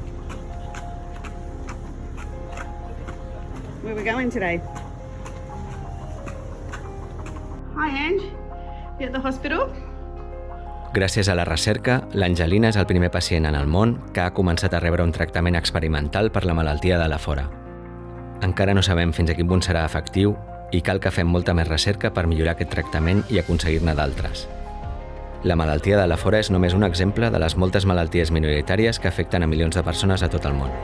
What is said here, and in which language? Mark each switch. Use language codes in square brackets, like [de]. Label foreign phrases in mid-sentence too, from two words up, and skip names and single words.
[en] Where are we going today? Hi, Ange. You at the hospital? [ca] Gràcies a la recerca, l'Angelina és el primer pacient en el món que ha començat a rebre un tractament experimental per la malaltia de Lafora. Encara no sabem fins a quin punt serà efectiu i cal que fem molta més recerca per millorar aquest tractament i aconseguir-ne d'altres. La malaltia de Lafora és només un exemple de les moltes malalties minoritàries que afecten a milions de persones a tot el món.